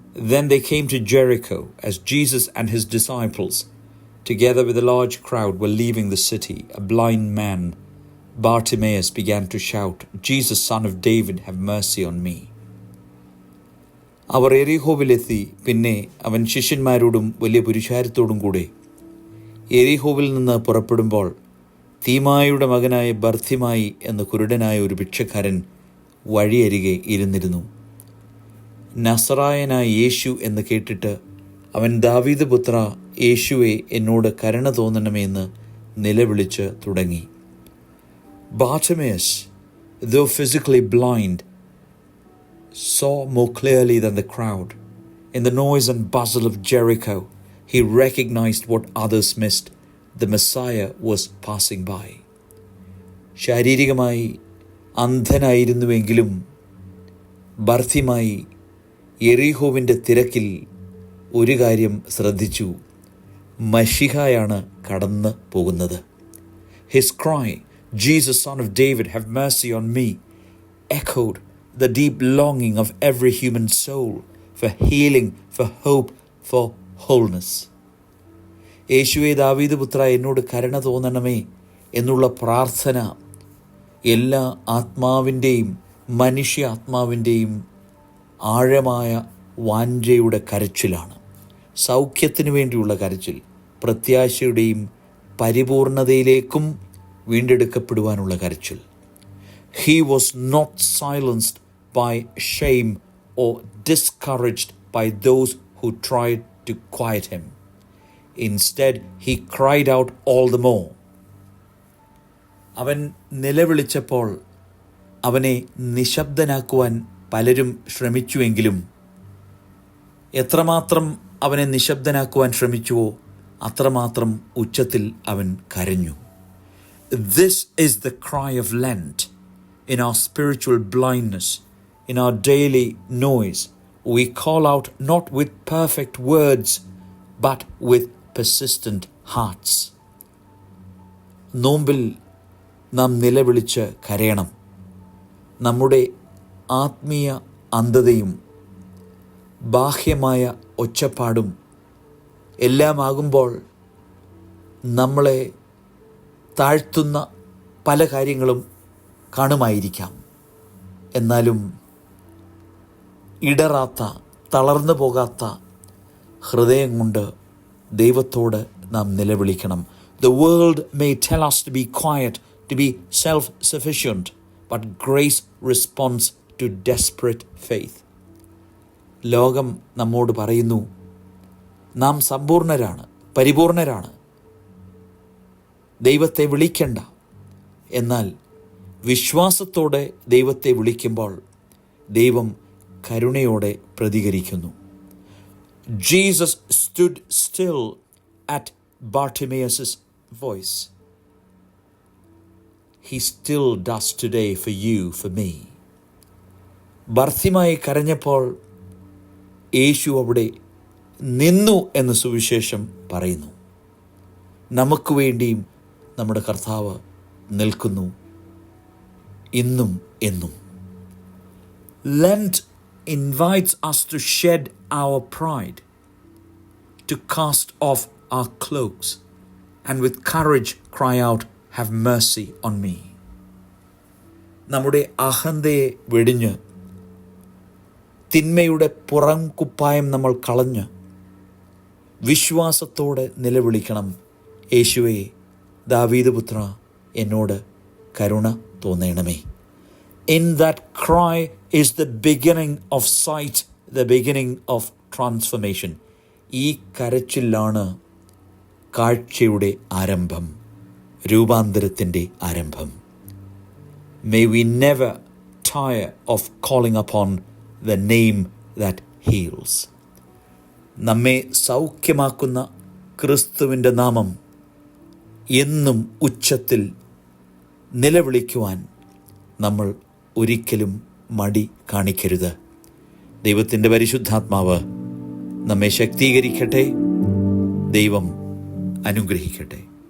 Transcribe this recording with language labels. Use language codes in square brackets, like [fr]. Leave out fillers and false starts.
[en] Then they came to Jericho as Jesus and his disciples, together with a large crowd, were leaving the city. A blind man, Bartimaeus, began to shout, "Jesus, son of David, have mercy on me." [ml] അവർ എരിഹോവിലെത്തി. പിന്നെ അവൻ ശിഷ്യന്മാരോടും വലിയ പുരുഷാരത്തോടും കൂടെ എരിഹോവിൽ നിന്ന് പുറപ്പെടുമ്പോൾ തീമായുടെ മകനായ Bartimaeus എന്ന കുരുടനായ ഒരു ഭിക്ഷക്കാരൻ വഴിയരികെ ഇരുന്നിരുന്നു. നസറായനായ യേശു എന്ന് കേട്ടിട്ട് അവൻ, "ദാവീദ് പുത്ര, യേശുവെ, എന്നോട് കരുണ തോന്നണമേ" എന്ന് നിലവിളിച്ച് തുടങ്ങി. [en] Bartimaeus, though physically blind, saw more clearly than the crowd. In the noise and bustle of Jericho, he recognized what others missed. The Messiah was passing by. [ml] ശാരീരികമായി അന്ധനായിരുന്നുവെങ്കിലും ബർത്തിമായി യെരിഹോവിൻ്റെ തിരക്കിൽ ഒരു കാര്യം ശ്രദ്ധിച്ചു: മശിഹായാണ് കടന്നു പോകുന്നത്. [en] His cry, "Jesus, son of David, have mercy on me," echoed the deep longing of every human soul for healing, for hope, for wholeness. [ml] യേശുവേ, ദാവീദ് പുത്ര, എന്നോട് കരുണ തോന്നണമേ എന്നുള്ള പ്രാർത്ഥന എല്ലാ ആത്മാവിൻ്റെയും മനുഷ്യ ആത്മാവിൻ്റെയും ആഴമായ വാഞ്ഛയുടെ കരച്ചിലാണ്. സൗഖ്യത്തിന് വേണ്ടിയുള്ള കരച്ചിൽ, പ്രത്യാശയുടെയും പരിപൂർണതയിലേക്കും വീണ്ടെടുക്കപ്പെടുവാനുള്ള കരച്ചിൽ. [en] He was not silenced by shame or discouraged by those who tried to quiet him. Instead, he cried out all the more. [ml] അവൻ നിലവിളിച്ചപ്പോൾ അവനെ നിശബ്ദനാക്കുവാൻ പലരും ശ്രമിച്ചുവെങ്കിലും എത്രമാത്രം അവനെ നിശബ്ദനാക്കുവാൻ ശ്രമിച്ചുവോ അത്രമാത്രം ഉച്ചത്തിൽ അവൻ കരഞ്ഞു. [en] This is the cry of Lent. In our spiritual blindness, in our daily noise, we call out not with perfect words, but with persistent hearts. [ml] നോമ്പിൽ നാം നിലവിളിച്ച് കരയണം. നമ്മുടെ ആത്മീയ അന്ധതയും ബാഹ്യമായ ഒച്ചപ്പാടും എല്ലാമാകുമ്പോൾ നമ്മളെ താഴ്ത്തുന്ന പല കാര്യങ്ങളും കാണുമായിരിക്കാം. എന്നാലും ഇടറാത്ത, തളർന്നു പോകാത്ത ഹൃദയം കൊണ്ട് ദൈവത്തോട് നാം നിലവിളിക്കണം. [en] The world may tell us to be quiet, to be self-sufficient, but grace responds to desperate faith. [ml] ലോകം നമ്മോട് പറയുന്നു, നാം സമ്പൂർണരാണ്, പരിപൂർണരാണ്, ദൈവത്തെ വിളിക്കണ്ട. എന്നാൽ വിശ്വാസത്തോടെ ദൈവത്തെ വിളിക്കുമ്പോൾ ദൈവം കരുണയോടെ പ്രതികരിക്കുന്നു. [en] Jesus stood still at Bartimaeus' voice. He still does today for you, for me. [ml] Bartimaeus കരഞ്ഞപ്പോൾ യേശു അവിടെ നിന്നു എന്ന് സുവിശേഷം പറയുന്നു. നമുക്ക് വേണ്ടിയും നമ്മുടെ കർത്താവ് നിൽക്കുന്നു ഇന്നും എന്നും. [en] Lent invites us to shed our pride, to cast off our cloaks, and with courage cry out, "Have mercy on me." [ml] നമ്മുടെ അഹന്തയെ വെടിഞ്ഞ് തിന്മയുടെ പുറം കുപ്പായം നമ്മൾ കളഞ്ഞ് വിശ്വാസത്തോടെ നിലവിളിക്കണം: യേശുവേ, ദാവീദ് പുത്ര, എന്നോട് കരുണ തോന്നണമേ. [en] In that cry is the beginning of sight, the beginning of transformation. [ml] ഈ കരച്ചിലാണ് കാഴ്ചയുടെ ആരംഭം, രൂപാന്തരത്തിൻ്റെ ആരംഭം. [en] May we never tire of calling upon the name that heals. [ml] നമ്മെ സൗഖ്യമാക്കുന്ന ക്രിസ്തുവിൻ്റെ നാമം എന്നും ഉച്ചത്തിൽ നിലവിളിക്കുവാൻ നമ്മൾ ഒരിക്കലും മടി കാണിക്കരുത്. ദൈവത്തിൻ്റെ പരിശുദ്ധാത്മാവ് നമ്മെ ശക്തീകരിക്കട്ടെ. ദൈവം അനുഗ്രഹിക്കട്ടെ.